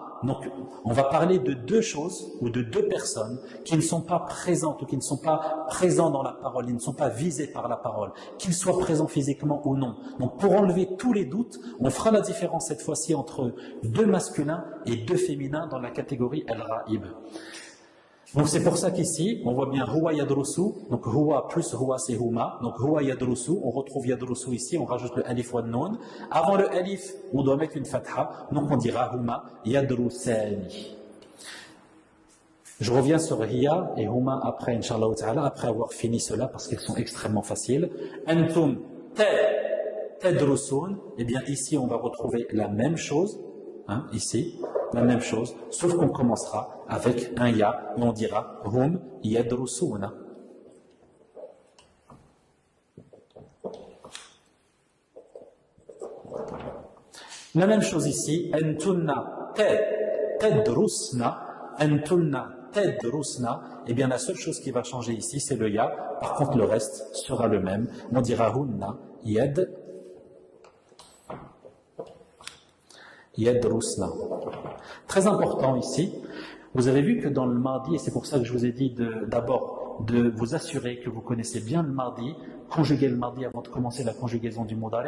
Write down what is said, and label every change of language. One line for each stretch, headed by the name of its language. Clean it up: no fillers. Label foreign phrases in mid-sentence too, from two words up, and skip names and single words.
French: Donc, on va parler de deux choses ou de deux personnes qui ne sont pas présentes ou qui ne sont pas présents dans la parole, ils ne sont pas visés par la parole, qu'ils soient présents physiquement ou non. Donc, pour enlever tous les doutes, on fera la différence cette fois-ci entre deux masculins et deux féminins dans la catégorie al-ra'ib. Donc c'est pour ça qu'ici, on voit bien
Arabic: هو يدرس,
French: donc huwa plus huwa c'est huma, donc
Arabic: هو يدرس,
French: on retrouve yadrusu ici, on rajoute le
Arabic: ألف و نون.
French: Avant le alif, on doit mettre une fatha, donc on dira
Arabic: هما يدرسان.
French: Je reviens sur hiya et huma après,
Arabic: إن شاء الله تعالى,
French: après avoir fini cela, parce qu'ils sont extrêmement faciles.
Arabic: أنتم تدرسون,
French: et bien ici on va retrouver la même chose, ici, la même chose, sauf qu'on commencera avec un ya et on dira
Arabic: هم يدرسون.
French: La même chose ici,
Arabic: أنتن تدرسن، أنتن تدرسن,
French: et bien la seule chose qui va changer ici c'est le ya, par contre le reste sera le même, on dira
Arabic: هن يدرسن.
French: Très important ici, vous avez vu que dans le mardi, et c'est pour ça que je vous ai dit d'abord de vous assurer que vous connaissez bien le mardi, conjuguer le mardi avant de commencer la conjugaison du mudari'.